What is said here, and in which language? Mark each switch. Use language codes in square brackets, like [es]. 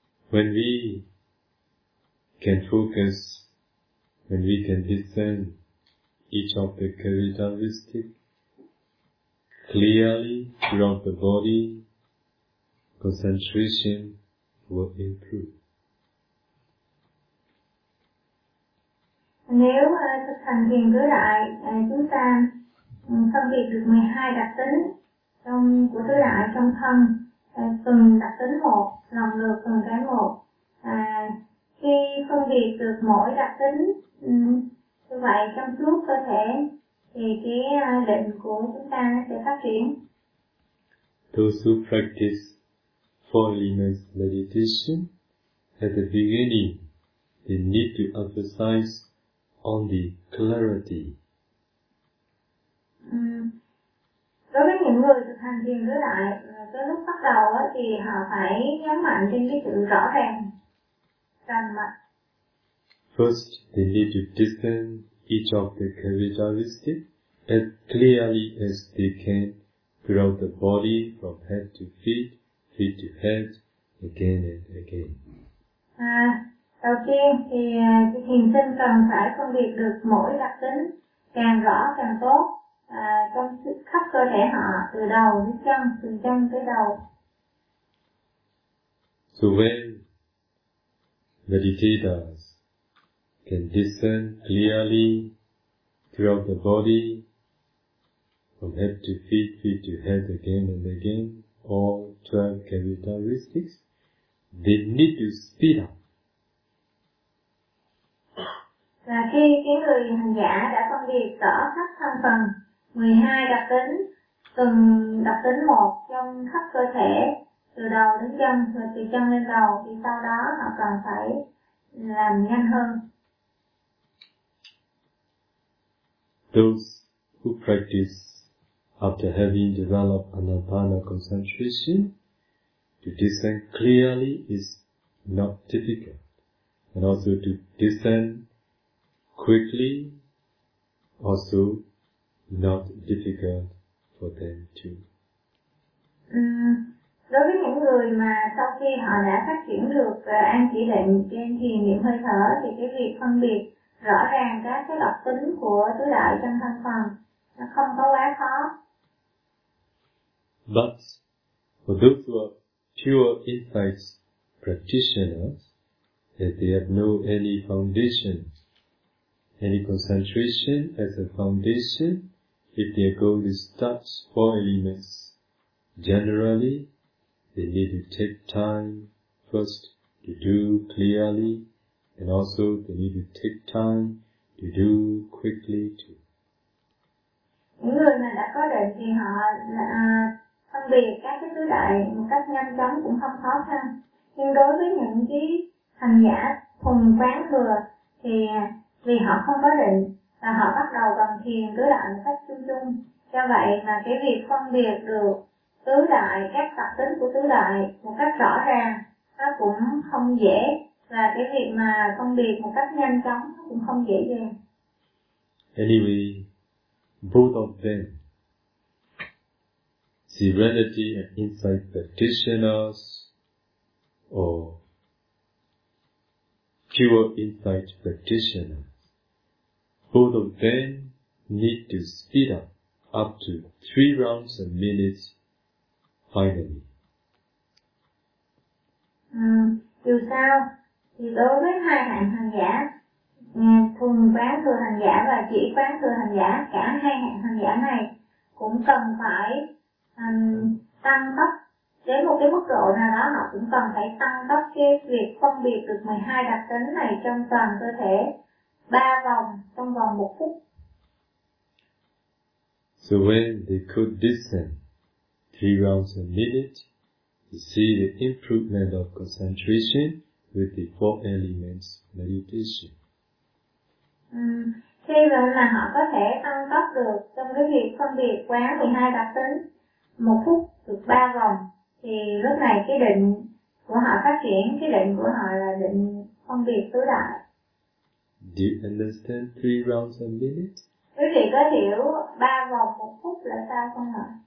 [en] when we can focus, when we can discern each of the characteristics clearly throughout the body, concentration will improve. [vi] Nếu thực hành thiền cứ đại, chúng ta phân biệt được 12 đặc tính trong của tứ đại trong thân, từng đặc tính một, lần lượt từng cái một. Khi phân biệt được mỗi đặc tính như vậy trong suốt cơ thể, thì cái định của chúng ta sẽ phát triển. [en] Those who practice four elements meditation, at the beginning, they need to emphasize on the clarity. [vi] Đối với những người thực hành thiền tứ đại, tới lúc bắt đầu thì họ phải nhấn mạnh trên cái sự rõ ràng, rành mạch. [en] First, they need to discern each of the characteristics as clearly as they can throughout the body, from head to feet, feet to head, again and again. [vi] Đầu tiên thì thiền sinh cần phải phân biệt được mỗi đặc tính càng rõ càng tốt trong khắp cơ thể họ, từ đầu đến chân, từ chân tới đầu. [en] So when meditators can discern clearly throughout the body from head to feet, feet to head, again and again, all 12 characteristics, they need to speed up. [vi] Là khi cái người hành giả đã phân biệt rõ khắp thân phần 12 đặc tính, từng đặc tính một trong khắp cơ thể, từ đầu đến chân, rồi từ chân lên đầu, thì sau đó họ cần phải làm nhanh hơn. [en] Those who practice after having developed anapana concentration, to discern clearly is not difficult, and also to discern quickly, also not difficult for them too. [vi] Đối với những người mà sau khi họ đã phát triển được an chỉ định trên thiền niệm hơi thở, thì cái việc phân biệt rõ ràng các cái đặc tính của tứ đại trong thân phần nó không có quá khó. [en] But for those who are pure insight practitioners, if they have no any foundation, any concentration as a foundation, if their goal is touch four elements, generally they need to take time first to do clearly, and also they need to take time to do quickly too. [vi] Những người mà đã có định thì họ phân biệt các cái tứ đại một cách nhanh chóng cũng không khó khăn. Nhưng đối với những cái hành giả thuần quán thừa thì vì họ không có định và họ bắt đầu bằng thiền tứ đại một cách chung chung, cho vậy mà cái việc phân biệt được tứ đại, các tập tính của tứ đại một cách rõ ràng nó cũng không dễ, và cái việc mà phân biệt một cách nhanh chóng nó cũng không dễ dàng. [en] Anyway, both of them, serenity and insight practitioners or pure insight practitioners, both of them need to speed up to 3 rounds a minute finally. [vi] Dù sao thì đối với hai hạng hành giả, thuần quán thừa hành giả và chỉ quán thừa hành giả, cả hai hạng hành giả này cũng cần phải tăng tốc đến một cái mức độ nào đó, họ cũng cần phải tăng tốc cái việc phân biệt được 12 đặc tính này trong toàn cơ thể 3 vòng trong vòng 1 phút. [en] So when they could listen 3 rounds a minute, you see the improvement of concentration with the 4 elements meditation. [vi] Khi mà họ có thể tăng tốc được trong cái việc phân biệt quán 12 tập tính một phút được 3 vòng thì lúc này cái định của họ phát triển, cái định của họ là định phân biệt tứ đại. [en] Do you understand 3 rounds a minute? [vi] Quý vị có hiểu 3 vòng một phút là sao không ạ?